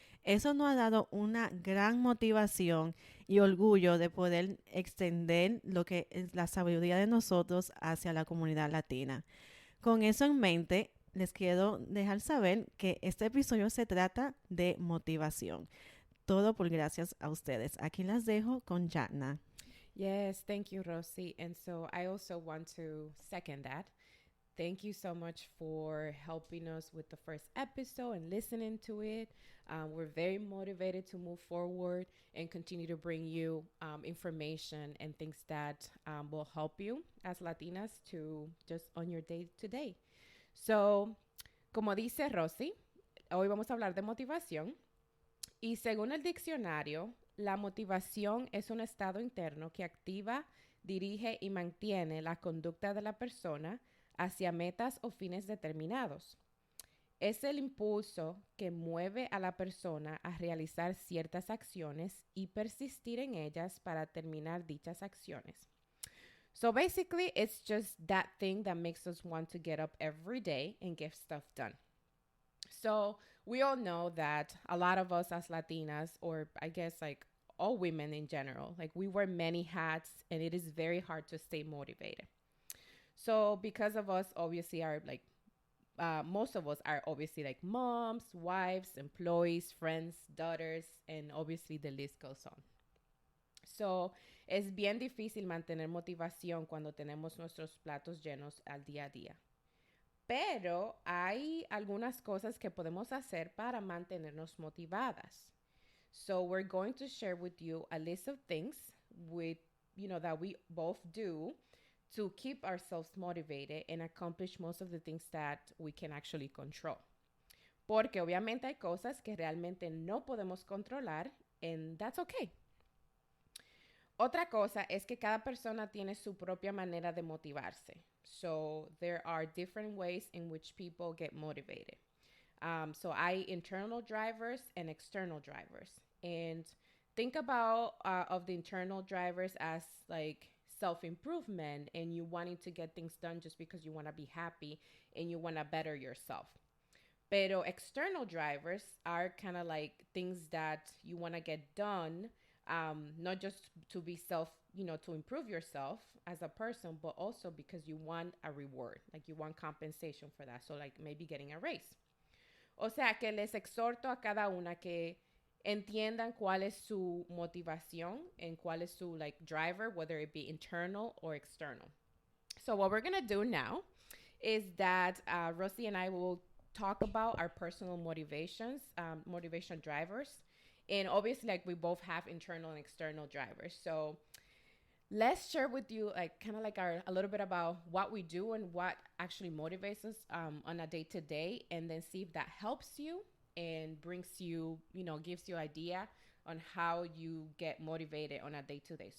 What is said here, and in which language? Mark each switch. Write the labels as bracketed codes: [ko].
[es] Eso nos ha dado una gran motivación y orgullo de poder extender lo que es la sabiduría de nosotros hacia la comunidad latina. Con eso en mente, les quiero dejar saber que este episodio se trata de motivación. Todo por gracias a ustedes. Aquí las dejo con Jatna. [en] Yes, thank you, Rosie. And so I also want to second that. Thank you so much for helping us with the first episode and listening to it. We're very motivated to move forward and continue to bring you information and things that will help you as Latinas to just on your day to day. [es] So, como dice Rosie, hoy vamos a hablar de motivación. Y según el diccionario, la motivación es un estado interno que activa, dirige y mantiene la conducta de la persona hacia metas o fines determinados. Es el impulso que mueve a la persona a realizar ciertas acciones y persistir en ellas para terminar dichas acciones. [en] So basically, it's just that thing that makes us want to get up every day and get stuff done. So we all know that a lot of us as Latinas, or I guess like all women in general, like we wear many hats and it is very hard to stay motivated. So because of us, obviously are like, most of us are obviously like moms, wives, employees, friends, daughters, and obviously the list goes on. [es] So es bien difícil mantener motivación cuando tenemos nuestros platos llenos al día a día. Pero hay algunas cosas que podemos hacer para mantenernos motivadas. [en] So we're going to share with you a list of things that we both do to keep ourselves motivated and accomplish most of the things that we can actually control. [es] Porque obviamente hay cosas que realmente no podemos controlar, [en] and that's okay. [es] Otra cosa es que cada persona tiene su propia manera de motivarse. [en] So there are different ways in which people get motivated. So I internal drivers and external drivers. And think about of the internal drivers as like self-improvement and you wanting to get things done just because you want to be happy and you want to better yourself. Pero external drivers are kind of like things that you want to get done, not just to be to improve yourself as a person, but also because you want a reward, like you want compensation for that. So like maybe getting a raise. [es] O sea que les exhorto a cada una que entiendan cuál es su motivación and cuál es su [en] like driver, whether it be internal or external. So what we're going to do now is that Rosie and I will talk about our personal motivation drivers. And obviously, like we both have internal and external drivers. So let's share with you like kind of like a little bit about what we do and what actually motivates us on a day-to-day, and then see if that helps you and brings you, gives you idea on how you get motivated on a day-to-day.